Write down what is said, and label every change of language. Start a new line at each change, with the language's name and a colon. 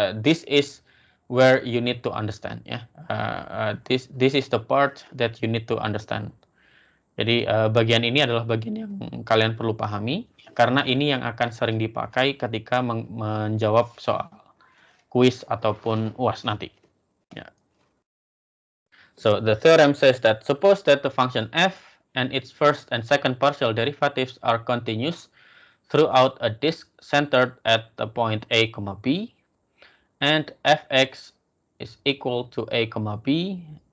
English: This is where you need to understand. Ya. This is the part that you need to understand.
Indonesian: Jadi bagian ini adalah bagian yang kalian perlu pahami, karena ini yang akan sering dipakai ketika menjawab soal kuis ataupun UAS nanti. Ya.
English: So the theorem says that suppose that the function f and its first and second partial derivatives are continuous throughout a disk centered at the point a comma b, and fx is equal to a comma b.